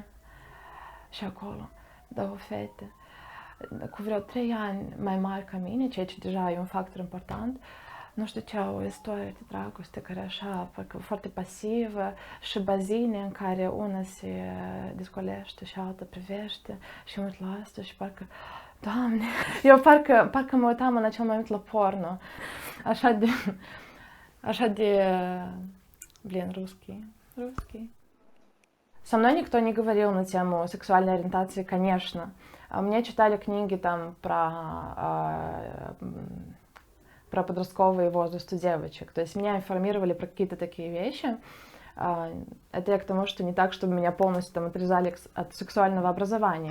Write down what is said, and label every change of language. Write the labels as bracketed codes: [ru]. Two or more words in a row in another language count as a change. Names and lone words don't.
[ro] Și acolo două fete cu vreo 3 ani mai mari ca mine, ceea ce deja e un factor important, nu știu ce, o istorie de dragoste care așa, parcă foarte pasivă și bazine în care una se descolește și alta privește și mă uit la asta și parcă, Doamne, eu parcă mă uitam în acel moment la porno, așa de, [ru] блин, русский. Со мной никто не говорил на тему сексуальной ориентации, конечно. Мне читали книги там про подростковый возраст у девочек. То есть меня информировали про какие-то такие вещи. Это я к тому, что не так, чтобы меня полностью там отрезали от сексуального образования.